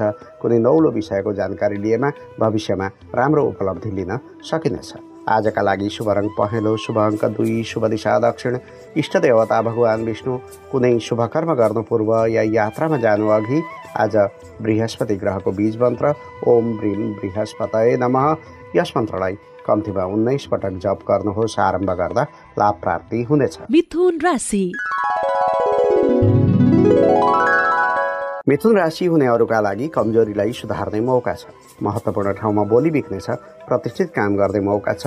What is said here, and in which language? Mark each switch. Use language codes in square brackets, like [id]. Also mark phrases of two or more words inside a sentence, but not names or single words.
[ne] कुनै नौलो विषयको जानकारी लिएमा भविष्यमा राम्रो उपलब्धि लिन सकिनेछ। आजका लागि शुभ रङ पहेँलो, शुभ अङ्क 2, शुभ दिशा दक्षिण, इष्ट देवता भगवान विष्णु। कुनै शुभ कर्म गर्नु पूर्व या यात्रामा जानु अघि आज बृहस्पति ग्रहको बीज मन्त्र [sa] ओम ब्रीम बृहस्पतये नमः [ne] यस मन्त्रलाई कम्तीमा 19 पटक जप गर्नुहोस्। आरम्भ गर्दा लाभ प्राप्ति हुनेछ। मिथुन राशि। मिथुन राशि हुनेहरूका लागि कमजोरीलाई सुधार्ने मौका छ। महत्त्वपूर्ण ठाउँमा बोली बिक्नेछ। प्रतिष्ठित काम गर्ने मौका छ।